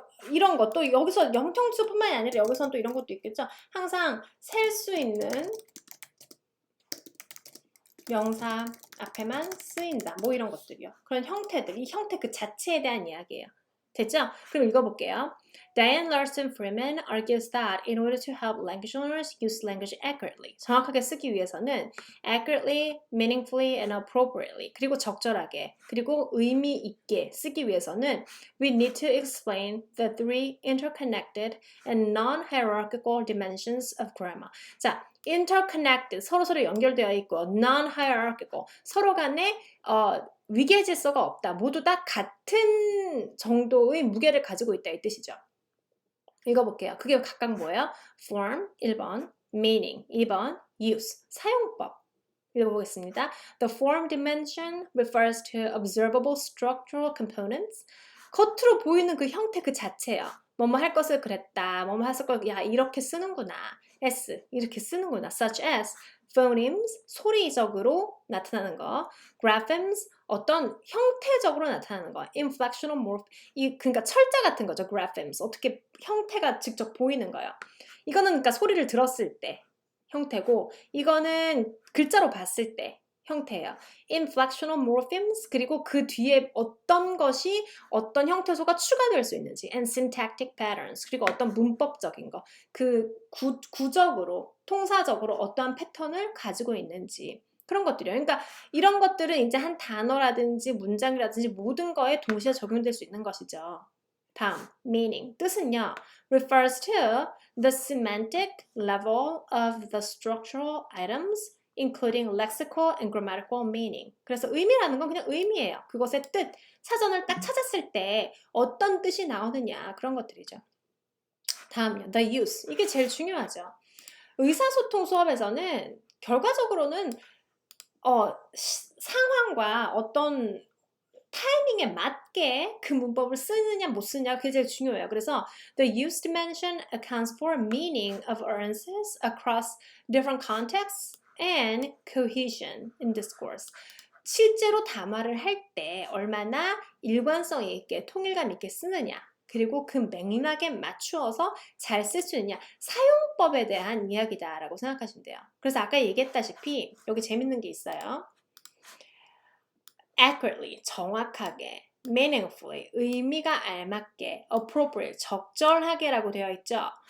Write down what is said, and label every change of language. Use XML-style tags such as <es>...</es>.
<ko>이런 것도 여기서 영통수뿐만이 아니라 여기서는 또 이런 것도 있겠죠. 항상 셀 수 있는 명사 앞에만 쓰인다. 뭐 이런 것들이요. 그런 형태들, 이 형태 그 자체에 대한 이야기예요. 됐죠? 그럼 읽어볼게요.</ko> <en>Diane Larson Freeman argues that in order to help language learners use language accurately,</en> <ko>정확하게 쓰기 위해서는</ko> <en>accurately, meaningfully, and appropriately,</en> <ko>그리고 적절하게, 그리고 의미 있게 쓰기 위해서는</ko> <en>we need to explain the three interconnected and non-hierarchical dimensions of grammar.</en> <ko>자, interconnected, 서로 연결되어 있고 non-hierarchical, 서로 간에 위계 질서가 없다. 모두 다 같은 정도의 무게를 가지고 있다 이 뜻이죠. 읽어볼게요. 그게 각각 뭐예요? form 1번, meaning 2번, use 사용법. 읽어보겠습니다.</ko> <en>The form dimension refers to observable structural components.</en> <ko>겉으로 보이는 그 형태 그 자체예요. 뭐뭐 할 것을 그랬다. 뭐뭐 했을 걸, 야 이렇게 쓰는구나. s 이렇게 쓰는구나.</ko> <en>such as phonemes</en> <ko>소리적으로 나타나는 거, graphemes 어떤 형태적으로 나타나는 거, inflectional morph 그러니까 철자 같은 거죠. graphemes 어떻게 형태가 직접 보이는 거예요. 이거는 그러니까 소리를 들었을 때 형태고 이거는 글자로 봤을 때 형태예요. inflectional morphemes 그리고 그 뒤에 어떤 것이 어떤 형태소가 추가될 수 있는지</ko> <en>and syntactic patterns</en> <ko>그리고 어떤 문법적인 거 그 구적으로 통사적으로 어떠한 패턴을 가지고 있는지 그런 것들이요. 그러니까 이런 것들은 이제 한 단어라든지 문장이라든지 모든 거에 동시에 적용될 수 있는 것이죠. 다음, meaning. 뜻은요,</ko> <en>refers to the semantic level of the structural items, including lexical and grammatical meaning.</en> <ko>그래서 의미라는 건 그냥 의미예요. 그것의 뜻, 사전을 딱 찾았을 때 어떤 뜻이 나오느냐, 그런 것들이죠. 다음요, the use. 이게 제일 중요하죠. 의사소통 수업에서는 결과적으로는 상황과 어떤 타이밍에 맞게 그 문법을 쓰느냐 못 쓰느냐 그게 제일 중요해요. 그래서</ko> <en>the use dimension accounts for meaning of utterances across different contexts and cohesion in discourse.</en> <ko>실제로 담화를 할 때 얼마나 일관성 있게 통일감 있게 쓰느냐 그리고 그 맥락에 맞추어서 잘 쓸 수 있느냐 사용법에 대한 이야기다라고 생각하시면 돼요. 그래서 아까 얘기했다시피 여기 재밌는 게 있어요. accurately, 정확하게, meaningfully, 의미가 알맞게, appropriate, 적절하게라고 되어 있죠.</ko>